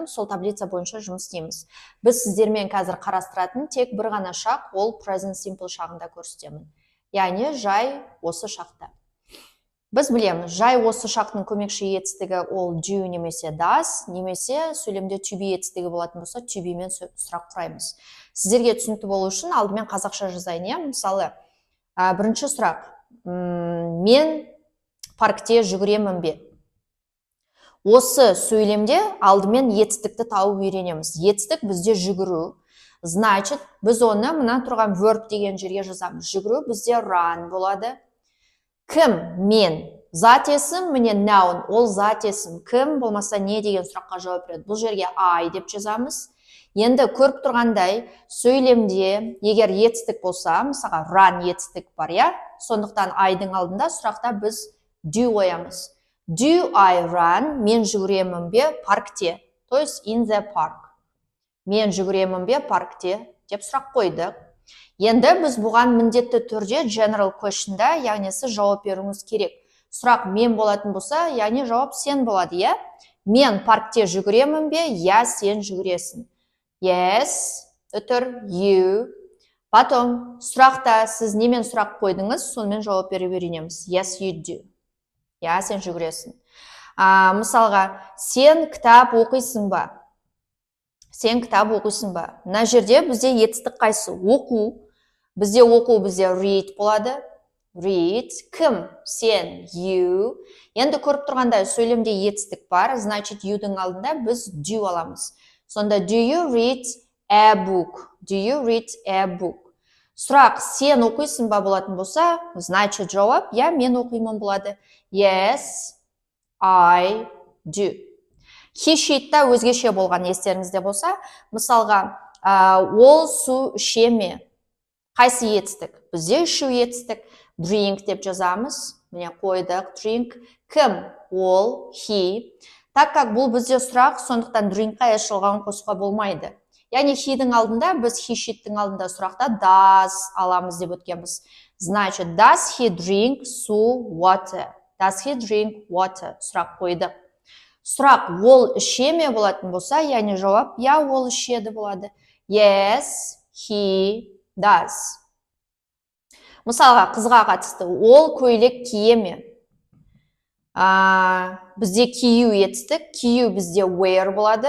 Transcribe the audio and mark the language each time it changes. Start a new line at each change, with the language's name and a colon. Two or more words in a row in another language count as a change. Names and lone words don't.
Kazakh: Сол таблица бойынша жұмыс істейміз. Біз сіздермен қазір қарастыратын тек бір ғана шақ, ол
English: present simple
Kazakh: шағында көрсетемін. Яғни жай осы шақта. Біз білеміз, жай осы шақтың көмекші етістігі ол do немесе does, немесе сөйлемде
English: to be
Kazakh: етістігі болатын болса,
English: to be
Kazakh: мен сұрақ құраймыз. Сіздерге түсінікті болу үшін алдымен қазақша жазайын. Мысалы, бірінші сұрақ. Мен паркте жүгіремін бе? Осы сөйлемде алдымен етістікті тауып үйренеміз. Етістік бізде жүгіру. Значит, біз оны мына тұрған verb деген жерге жазамыз. Жүгіру бізде run болады. Кім? Мен. Зат есім, міне noun, ол зат есім. Кім болмаса не деген сұраққа жауап береді. Бұл жерге I деп жазамыз. Енді көріп тұрғандай сөйлемде егер етістік болса, мысалға run етістік бар, я? Сондықтан I-дың алдында сұрақта біз do қоямыз.
English: Do I run?
Kazakh: Мен жүгіремін бе паркте?
Russian: То есть
English: in the park.
Kazakh: Мен жүгіремін бе паркте деп сұрақ қойдық. Енді біз бұған міндетті түрде
English: general question'да,
Kazakh: яғни сіз жауап беруіңіз керек. Сұрақ мен болатын болса, яғни жауап сен болады, я? Мен паркте жүгіремін бе? Я, сен жүгіресің. Yes, үтір, you. Потом сұрақта сіз немен сұрақ қойдыңыз, сонымен жауап беріп үйренеміз.
English: Yes, you do.
Kazakh: Я, сен жүгіресің. Мысалға, сен кітап оқисың ба? Сен кітап оқисың ба? Мына жерде бізде етістік қайсы? Оқу. Бізде оқу, бізде read болады. Read. Кім? Сен. You. Енді көріп тұрғандай сөйлемде етістік бар. Значит, you-дің алдында біз do аламыз. Сонда
English: do you read a book? Do you read a book?
Kazakh: Сұрақ, сен оқисың ба болатын болса, значит, жауап, я, мен оқимын болады.
English: Yes, I do. He sheet-та
Kazakh: өзгеше болған естеріңізде болса, мысалға, ол су іше ме? Қайсы етістік? Бізде ішу етістік. Drink деп жазамыз. Міне қойдық. Drink. Кім? Ол, he.
Russian: Так как
Kazakh: бұл бізде сұрақ, сондықтан drinkқа ешілған қосуға болмайды. Яғни he-дің алдында, біз
English: he sheet-дің
Kazakh: алдында сұрақта does аламыз деп өткенбіз. Значит,
English: does he drink water? Does he drink water?
Kazakh: Сұрақ қойдық. Сұрақ, ол іше ме болатын болса, яғни жауап, я, ол ішеді болады.
English: Yes, he does.
Kazakh: Мысалға, қызға қатысты, ол көйлек кие ме? Бізде кию етістік, кию бізде wear болады.